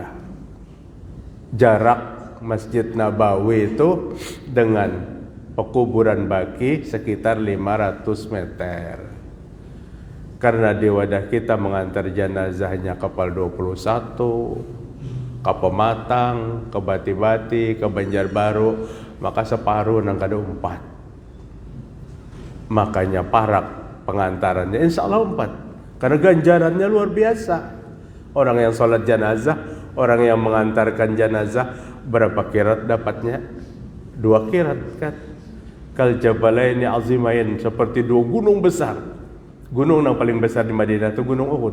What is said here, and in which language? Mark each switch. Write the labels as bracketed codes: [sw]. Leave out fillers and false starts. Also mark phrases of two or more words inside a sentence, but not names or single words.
[id] Jarak Masjid Nabawi itu dengan pekuburan Baqi sekitar 500 meter. [bjn] Karena di wadah kita mengantar jenazahnya kapal 21, ke Pematang, ke Bati-Bati, ke Banjarbaru, maka separuh nang kada 4. Makanya parak pengantarannya [ar] إن شاء الله [bjn] 4. [id] Karena ganjarannya luar biasa. Orang yang sholat jenazah, orang yang mengantarkan jenazah, berapa kirat dapatnya? 2 kirat kan? [ar] كالجبلين العظيمين, [id] seperti 2 gunung besar. Gunung yang paling besar di Madinah itu Gunung Uhud.